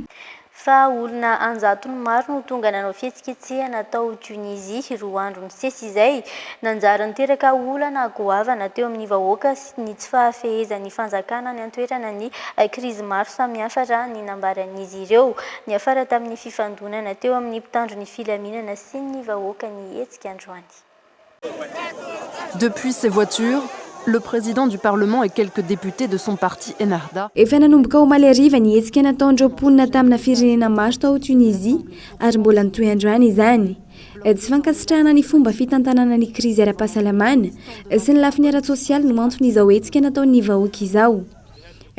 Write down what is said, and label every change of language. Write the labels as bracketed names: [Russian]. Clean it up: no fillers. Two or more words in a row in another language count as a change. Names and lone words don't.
[Malagasy] Fa olona anjatony maro no tonga nanao fihetsiketsehana tao Tunisia 2 andro ny sesy izay nanjara niteraka olana goavana teo amin'ny vahoaka sy ny tsy fahafehezan'ny fanjakana ny antoerana ny krizy maro samihafa raha ny nambaran'izy ireo. Ny afara tamin'ny fifandonana teo amin'ny mpitandro ny filaminana sy ny vahoaka ny hetsika androany. [French] Depuis ses voitures, le président du Parlement et quelques députés de son parti Ennahda. [Malagasy] Efa nanomboka ho malariva ny hetsika nataon'ireo mponina tamina firenena maro tao Tunisia ary mbola nitohy androany izany. Tsy fankasitrahana ny fomba fitantanana ny krizy ara-pahasalamana sy ny lafiny ara-tsosialy no antony izao hetsika nataon'ny vahoaka izao.